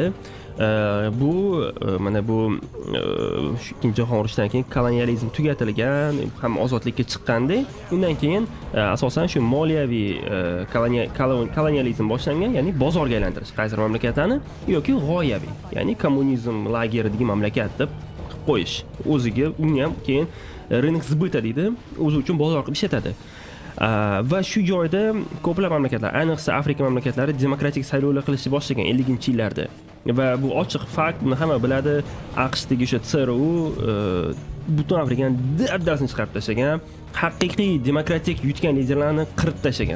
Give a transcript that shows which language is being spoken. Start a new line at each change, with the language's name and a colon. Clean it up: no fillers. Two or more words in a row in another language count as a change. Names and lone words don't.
Uzbek: Bu mana bu ikkinchi jahon urushidan keyin kolonializm tugatilgan, ham ozodlikka chiqqanda, undan keyin asosan shu moliyaviy kolonializm boshlangan, ya'ni bozorga aylantirish qaysi mamlakatlarni yoki g'oyaviy, ya'ni kommunizm lageridagi mamlakat deb qilib qo'yish. O'ziga uni ham keyin
Russian: рынок сбыта
Uzbek: deydi, o'zi uchun bozor qilib ishlatadi. Va shu joyda ko'plab mamlakatlar, ayniqsa Afrika mamlakatlari demokratik saylovlar qilishni boshlagan 50-yillarda. Va bu ochiq fakt, buni hamma biladi. AQShdagi o'sha CRU butun Afrikani dabdasini chiqarib tashlagan, haqiqiy demokratik yutgan liderlarni qirib tashlagan.